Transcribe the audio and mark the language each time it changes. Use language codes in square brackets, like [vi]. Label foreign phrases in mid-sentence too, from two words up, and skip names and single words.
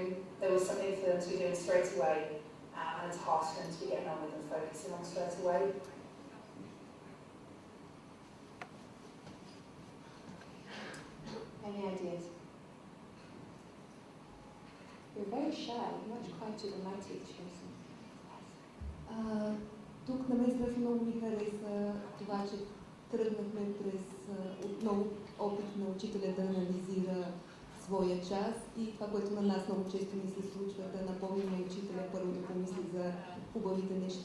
[en] There was something for them to be doing straight away, and a task for them to be getting on with and focusing on straight away. Any ideas? You're very shy, much quieter than my teachers. [bg] Тук на мен страшно много ми хареса това, че тръгнахме през отново опит на учителя да анализира своя час и това, което на нас много често ни се случва, да напомним на учителя първо да помисли за хубавите неща.